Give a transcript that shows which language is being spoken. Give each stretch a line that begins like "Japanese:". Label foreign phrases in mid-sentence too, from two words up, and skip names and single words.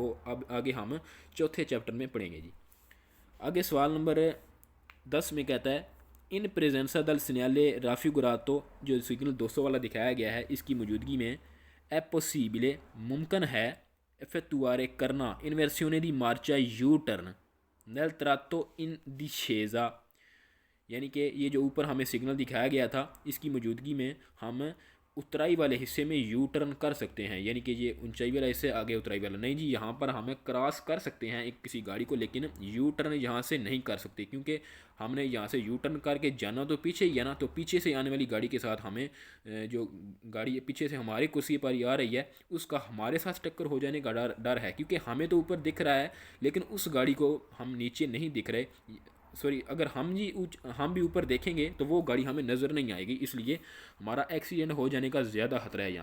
Hindi: वो अब आगे हम चौथे चैप्टर में पढ़ेंगे जी। आगे सवाल नंबर 10 में कहता है
Italian: in presenza del segnale raffigurato,
Hindi: जो सिग्नल 200 वाला दिखाया गया है इसकी मौजूदगी में
Italian: è possibile,
Hindi: मुमकिन है effettuare करना,
Italian: inversione di marcia U-turn nel tratto in discesa,
Hindi: यानी कि ये जो ऊपर हमें सिग्नल दिखाया गया था इसकी मौजूदगी में हम उतराई वाले हिस्से में
English: U turn
Hindi: कर सकते हैं, यानी कि ये ऊंचाई वाला हिस्से आगे उतराई वाला नहीं जी, यहाँ पर हमें क्रॉस कर सकते हैं एक किसी गाड़ी को, लेकिन
English: U turn
Hindi: यहाँ से नहीं कर सकते क्योंकि हमने यहाँ से
English: U turn
Hindi: करके जाना तो पीछे ही है ना, तो पीछे से आने वाली गाड़ी के साथ हमें जो गाड़ी पीछे से हमारी कुर्सी पर आ रही है उसका हमारे साथ टक्कर हो जाने का डर है, क्योंकि हमें तो ऊपर दिख रहा है लेकिन उस गाड़ी को हम नीचे नहीं दिख रहे, सॉरी अगर हम भी ऊपर देखेंगे तो वो गाड़ी हमें नज़र नहीं आएगी, इसलिए हमारा एक्सीडेंट हो जाने का ज़्यादा खतरा है।